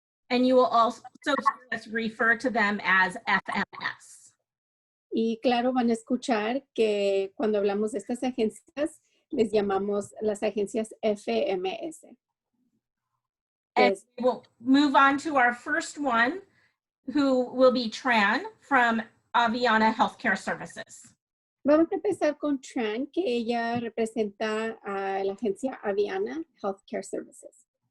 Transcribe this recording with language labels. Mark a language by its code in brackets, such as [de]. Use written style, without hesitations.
[en] And you will also hear us refer to them as FMS. [es] Y claro, van a escuchar que cuando hablamos de estas agencias, les llamamos las agencias FMS. [en] And we'll move on to our first one, who will be Tran from Aviana Healthcare Services. [es] Vamos a empezar con Tran, que ella representa a la agencia Aviana Healthcare Services.